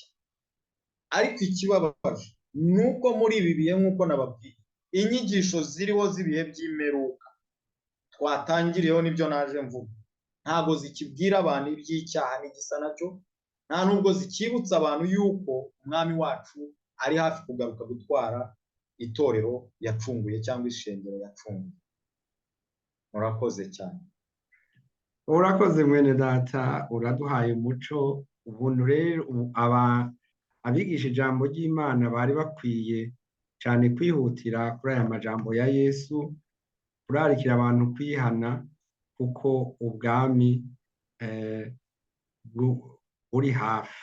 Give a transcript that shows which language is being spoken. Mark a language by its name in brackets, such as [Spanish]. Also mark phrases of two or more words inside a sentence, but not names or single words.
[Kinyarwanda] Ariko ikibabaje nuko muri ibi bihe, nk'uko nababwiye, inyigisho ziriho z'ibihe by'imperuka twatangiriyeho nibyo naje mvuga, ntabwo zikibwira abantu iby'icyaha n'igisa nacyo, nta nubwo zikibutsa abantu yuko umwami wacu ari hafi kugaruka gutwara itorero yacunguye cyangwa ishengero yacunguye. [Rundi] Murakoze cyane. Urakoze mwene data, uraduhaye umuco. Ubuntu rero abigisha ijambo ry'Imana bari bakwiye cyane kwihutira kuri aya majambo ya Yesu, kurarikira abantu kwihana, kuko ubwami buri hafi.